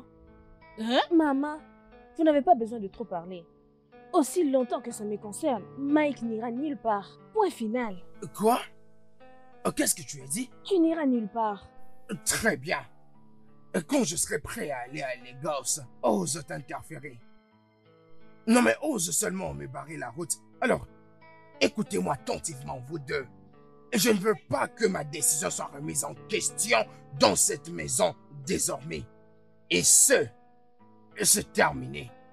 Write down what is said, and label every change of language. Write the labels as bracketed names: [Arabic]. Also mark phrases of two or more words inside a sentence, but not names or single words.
[French] Hein? Maman, vous n'avez pas besoin de trop parler. Aussi longtemps que ça me concerne, Mike n'ira nulle part. Point final. Quoi? Qu'est-ce que tu as dit? Tu n'iras nulle part. Très bien. Quand je serai prêt à aller à Lagos, ose t'interférer. Non mais ose seulement me barrer la route. Alors, écoutez-moi attentivement, vous deux. Je ne veux pas que ma décision soit remise en question dans cette maison désormais. Et c'est terminé.